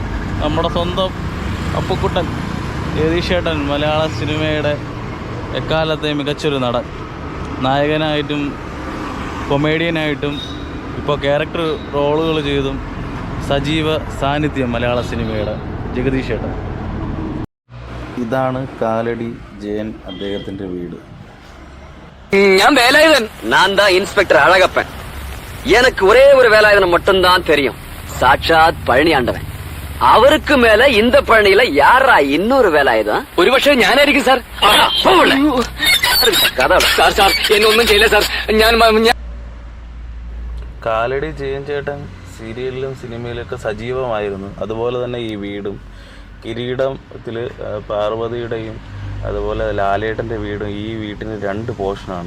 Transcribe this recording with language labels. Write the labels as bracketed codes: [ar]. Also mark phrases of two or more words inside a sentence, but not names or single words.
[ml] നമ്മുടെ സ്വന്തം അപ്പുക്കുട്ടൻ ജഗദീഷ് ചേട്ടൻ, മലയാള സിനിമയുടെ എക്കാലത്തെ മികച്ചൊരു നടൻ, നായകനായിട്ടും കൊമേഡിയനായിട്ടും ഇപ്പോൾ ക്യാരക്ടർ റോളുകൾ ചെയ്തും സജീവ സാന്നിധ്യം മലയാള സിനിമയുടെ ജഗദീഷ് ചേട്ടൻ. ഇതാണ് കാലടി ജയൻ അദ്ദേഹത്തിൻ്റെ വീട്. ഞാൻ വേലായുധൻ, [ta] நான் தான் இன்ஸ்பெக்டர் அழகப்பன். எனக்கு ஒரே ஒரு வேலாயுதன் மட்டும்தான் தெரியும், சாட்சாத் பழனி ஆண்டவன். அவருக்கு மேல இந்த பழனியில யாரா இன்னொரு வேலாயுதம்? [ml] ഒരു പക്ഷേ ഞാനായിരിക്കും സാർ. സാർ എന്നെ ഒന്നും ചെയ്യില്ല സാർ. ഞാൻ കാലടി ജയൻ ചേട്ടൻ സീരിയലിലും സിനിമയിലൊക്കെ സജീവമായിരുന്നു. അതുപോലെ തന്നെ ഈ വീടും കിരീടത്തിൽ പാർവതിയുടെയും അതുപോലെ ലാലേട്ടൻ്റെ വീടും ഈ വീട്ടിന് രണ്ട് പോർഷനാണ്.